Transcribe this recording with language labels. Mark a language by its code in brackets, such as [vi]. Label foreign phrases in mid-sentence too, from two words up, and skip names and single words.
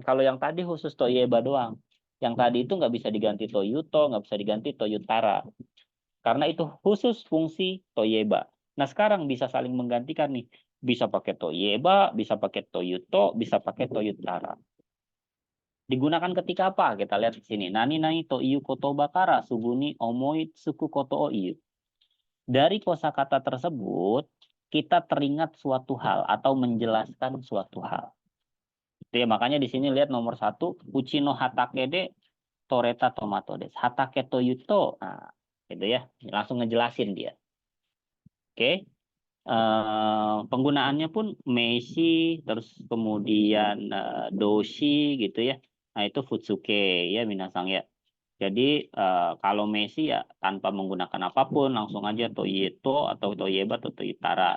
[id] Kalau yang tadi khusus toieba doang. Yang tadi itu nggak bisa diganti toyuto, nggak bisa diganti toyutara. Karena itu khusus fungsi toyeba. Nah, sekarang bisa saling menggantikan nih. Bisa pakai toyeba, bisa pakai toyuto, bisa pakai toyutara. Digunakan ketika apa? Kita lihat di sini. [ja] 何という言葉からすぐに思いつくことを言う. [id] Dari kosakata tersebut, kita teringat suatu hal atau menjelaskan suatu hal. Jadi, makanya di sini lihat nomor 1, [ja] うちの畑で取れたトマトです. 畑というと. [id] Nah, gitu ya. Langsung ngejelasin dia. Oke. Penggunaannya pun meishi, terus kemudian doshi gitu ya. Nah, itu Futsuke ya Minasang ya. Jadi kalau Messi ya tanpa menggunakan apapun langsung aja Toyeto atau Toyeba atau Toyotara.